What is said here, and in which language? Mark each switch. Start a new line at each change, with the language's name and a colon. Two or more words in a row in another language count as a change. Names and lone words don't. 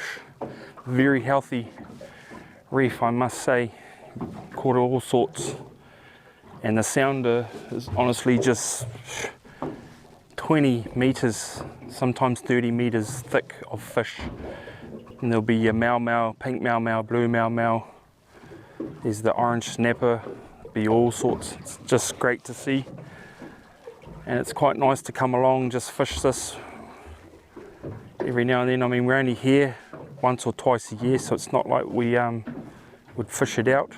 English: Very healthy reef, I must say. Caught all sorts. And the sounder is honestly just 20 meters, sometimes 30 meters thick of fish. And there'll be a mau mau, pink mau mau, blue mau mau. There's the orange snapper, be all sorts. It's just great to see. And it's quite nice to come along, just fish this every now and then. I mean, we're only here once or twice a year, so it's not like we would fish it out.